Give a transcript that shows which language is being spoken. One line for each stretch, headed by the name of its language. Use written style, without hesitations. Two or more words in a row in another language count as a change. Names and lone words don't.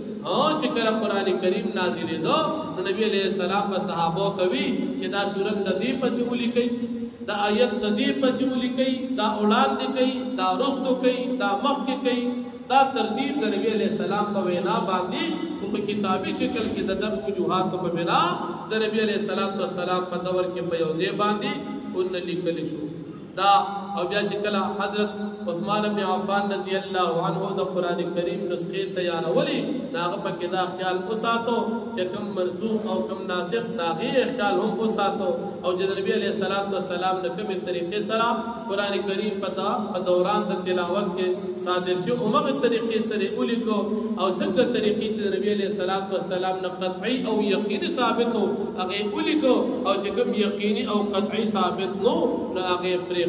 Pashto: چې کله قرآن کریم نازلېدو نو نبی
Arabic: علیہ السلام
Pashto: به صحابو ته وي چې دا صورت د دې پسې ولیکئ دا آیت د دې پسې ولیکئ دا وړاندې کوي دا وروستو کوي دا مخکې کوي. دا ترتیب د نبی
Arabic: علیہ السلام
Pashto: په وینا باندې خو په کتابي شکل کې د دغه وجوهاتو په بنا د نبی
Arabic: علیہ السلام
Pashto: په دور کې په یو ځای باندې ونه لیکل شو. دا او بیا چې کله حضرت عثمان بن عفان
Arabic: رضی اللہ عنہ
Pashto: د قرآن کریم نسخې تیارولې نو هغه پکې دا خیال وساتو چې کوم منسوخ او کوم ناسخ د هغې خیال هم وساتو او چې د نبي
Arabic: علیه السلام
Pashto: د کومې طریقې سره قرآن کریم په دوران د تلاوت کې صادر شو همغه طریقې سره ولیکو او څنګه طریقې چې د نبي علیه السلام نه قطعي او یقیني ثابت و هغې ولیکو او چې کوم یقیني او قطعي ثابت نو هغې پرېښود.